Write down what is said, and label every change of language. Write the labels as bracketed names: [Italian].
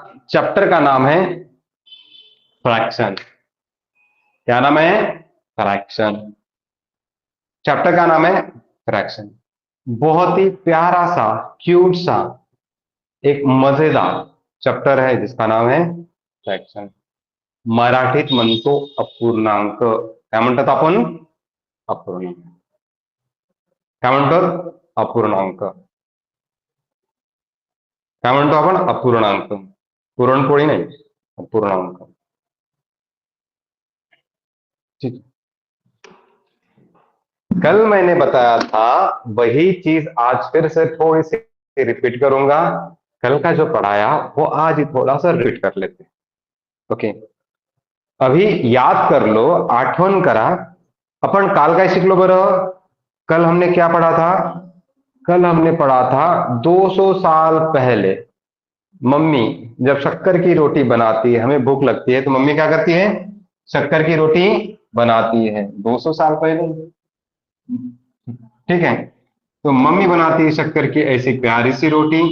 [Hindi] Chapter का नाम है फ्रैक्शन। क्या नाम है? फ्रैक्शन। चैप्टर का नाम है फ्रैक्शन। बहुत ही प्यारा सा, क्यूट सा, एक मजेदार चैप्टर है जिसका नाम है फ्रॅक्शन। [Marathi] मराठीत म्हणतो अपूर्णांक। काय म्हणतात आपण? अपूर्णांक। काय म्हणतो? अपूर्णांक। काय म्हणतो आपण? अपूर्णांक। पुरणपोळी नाही, अपूर्णांक। ठीक। [Hindi] कल मैंने बताया था, वही चीज आज फिर से थोड़ी सी रिपीट करूंगा। कल का जो पढ़ाया वो आज ही थोड़ा सा रिपीट कर लेते हैं। [Marathi] ओके, [Hindi] अभी याद कर लो, [Marathi] आठवण करा, अपन काल काय शिकलो बरं? [Hindi] कल हमने क्या पढ़ा था? कल हमने पढ़ा था 200 साल पहले मम्मी जब शक्कर की रोटी बनाती है, हमें भूख लगती है तो मम्मी क्या करती है? शक्कर की रोटी बनाती है। 200 साल पहले। ठीक है, तो मम्मी बनाती है शक्कर की ऐसी प्यारी सी रोटी।